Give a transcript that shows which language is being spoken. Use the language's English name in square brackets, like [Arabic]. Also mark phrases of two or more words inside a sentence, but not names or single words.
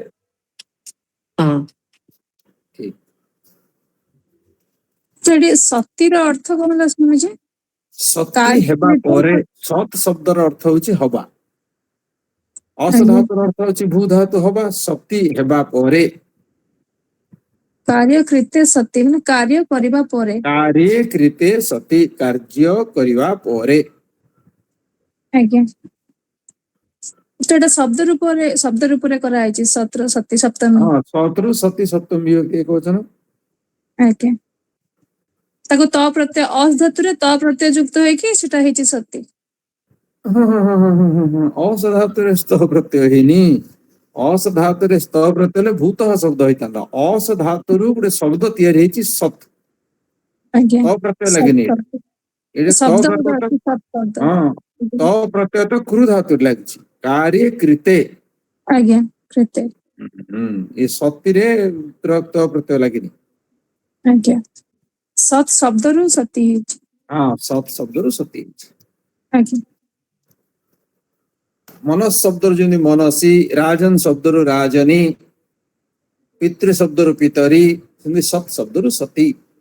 [Odia] ହଁ ଠିକ। ସେଠି ସତୀର ଅର୍ଥ କଣ ହେଲା ସ୍ୱାମୀଜୀ? ସତୀ ହେବା ପରେ, ସତ୍ ଶବ୍ଦର ଅର୍ଥ ହଉଛି ହବା। ଅସ ଆଜ୍ଞା। ଧାତୁର ଅର୍ଥ ହଉଛି ଭୂ ଧାତୁ ହବା। ସତୀ ହେବା ପରେ, [Sanskrit] कार्य कृत्य सती [Odia] ମାନେ कार्ୟ କରିବା ପରେ। [Sanskrit] कार्ये कृते ସତୀ, [Odia] କାର୍ଯ୍ୟ କରିବା ପରେ। ଆଜ୍ଞା ସେଟା ଶବ୍ଦ ରୂପରେ କରାଯାଇଛି, ସତ୍ର ସତୀ ସପ୍ତମୀ। ହଁ ସତରୁ ସତୀ ସପ୍ତମୀ ଏକବଚନ। ଆଜ୍ଞା ତାକୁ ତ ପ୍ରତ୍ୟୟ ଅସ୍ ଧାତୁରେ ତ ପ୍ରତ୍ୟୟ ଯୁକ୍ତ ହେଇକି ସେଟା ହେଇଛି ସତୀ। ହଁ ହଁ ହଁ ହଁ ହଁ ହଁ ଅସ ଧାତୁରେ ସ୍ତ ପ୍ରତ୍ୟୟ ହେଇନି। ଅସ ଧାତୁରେ ସ୍ତ ପ୍ରତ୍ୟୟ ହେଲେ ଭୂତ ଶବ୍ଦ ହେଇଥାନ୍ତା। ଅସ ଧାତୁରୁ ଗୋଟେ ଶବ୍ଦ ତିଆରି ହେଇଛି ସତ୍। ଆଜ୍ଞା ତ ପ୍ରତ୍ୟୟ ଲାଗିନି ଏଇଟା। ଏଇଟା ତ ଶବ୍ଦ ଗୋଟେ ପ୍ରତ୍ୟୟ, ଅଛି ସତ୍ ଶବ୍ଦ। ହଁ ତ ପ୍ରତ୍ୟୟ ତ କ୍ରୁ ଧାତୁରେ ଲାଗିଛି। [Sanskrit] कार्ये कृते। [Odia] ଆଜ୍ଞା कृते। ଏ ସତୀରେ ତ ପ୍ରତ୍ୟୟ ଲାଗିନି। ଆଜ୍ଞା ସତ୍ ଶବ୍ଦରୁ ସତୀ ହେଇଛି। ହଁ ସତ୍ ଶବ୍ଦରୁ ସତୀ ହେଇଛି। ଆଜ୍ଞା ମନସ୍ ଶବ୍ଦରୁ ଯେମିତି ମନସୀ, ରାଜନ୍ ଶବ୍ଦରୁ ରାଜନୀ, ପିତୃ ଶବ୍ଦରୁ ପିତରୀ, ସେମିତି ସତ୍ ଶବ୍ଦରୁ ସତୀ।